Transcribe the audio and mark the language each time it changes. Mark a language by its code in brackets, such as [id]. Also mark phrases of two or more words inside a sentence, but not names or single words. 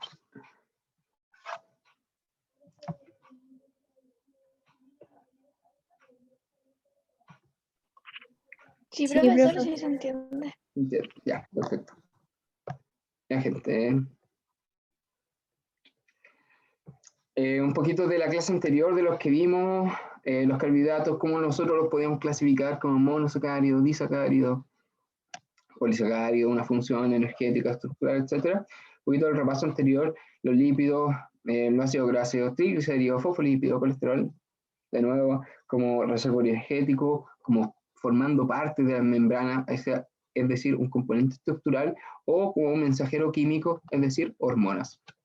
[es] Sí, profesor, sí se entiende. Ya, perfecto. Ya, gente. Un poquito de la clase anterior, de los que vimos, los carbohidratos, cómo nosotros los podíamos clasificar como monosacárido, disacárido, polisacárido, una función energética, estructural, etc. Un poquito del repaso anterior, los lípidos, los ácidos grasos, triglicéridos, fosfolípidos, colesterol, de nuevo, como reservorio energético, como formando parte de la membrana, es decir, un componente estructural, o como un mensajero químico, es decir, hormonas.